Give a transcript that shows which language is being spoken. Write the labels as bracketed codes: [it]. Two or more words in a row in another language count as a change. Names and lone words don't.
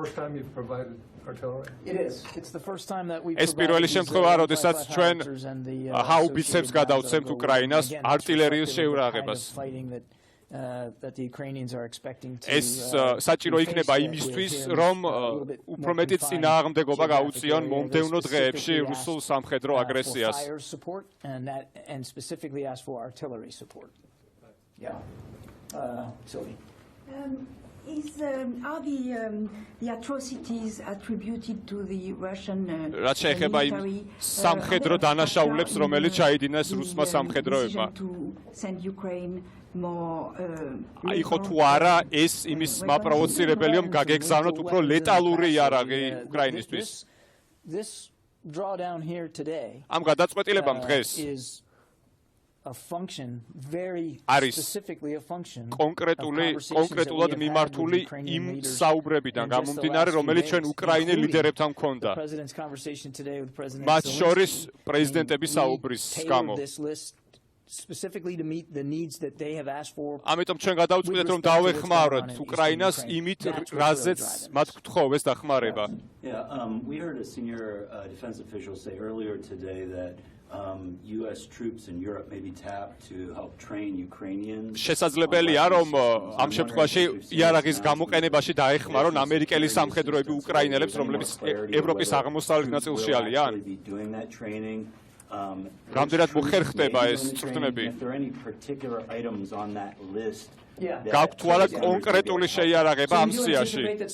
[ka] ეს პირველი შემთხვევაა, როდესაც ჩვენ ჰაუბიცებს გადავცემთ უკრაინას არტილერიის შეიარაღებას. ეს საჭირო იქნება იმისთვის, რომ უფრო მეტი წინააღმდეგობა გაუწიონ მომდევნო დღეებში რუსულ სამხედრო აგრესიას. [en] Sylvie. Are the atrocities attributed to the Russian [ka] რაც შეეხება იმ სამხედრო დანაშაულებს, რომელიც ჩაიდინეს რუსმა სამხედროებმა? იყო თუ არა ეს იმის მაპროვოცირებელი, რომ გაგეგზავნოთ უფრო ლეტალური იარაღი უკრაინისთვის? [en] drawdown here today [ka] ამ გადაწყვეტილებამ დღეს [en] is a function very [ka] არის [en] specifically a function [ka] კონკრეტულად მიმართული იმ საუბრებიდან გამომდინარე, რომელიც ჩვენ უკრაინელ ლიდერებთან ჰქონდა. მათ შორის პრეზიდენტების საუბრის გამო. [en] specifically to meet the needs that they have asked for. [ka] ამიტომ ჩვენ გადავწყვიტეთ რომ დავეხმაროთ უკრაინას იმით, რაზეც მათ გთხოვეს დახმარება. [en] We heard a senior defense official say earlier today that US troops in Europe may be tapped to help train Ukrainians. [ka] შესაძლებელია რომ ამ შემთხვევაში იარაღის გამოყენებაში დაეხმარონ ამერიკელი სამხედროები უკრაინელებს, რომლებიც ევროპის აღმოსავლეთ ნაწილში არიან. რამდენად მოხერხდება ეს წვრთნები? გაქვთ თუ არა კონკრეტული შეიარაღება ამ სიაში?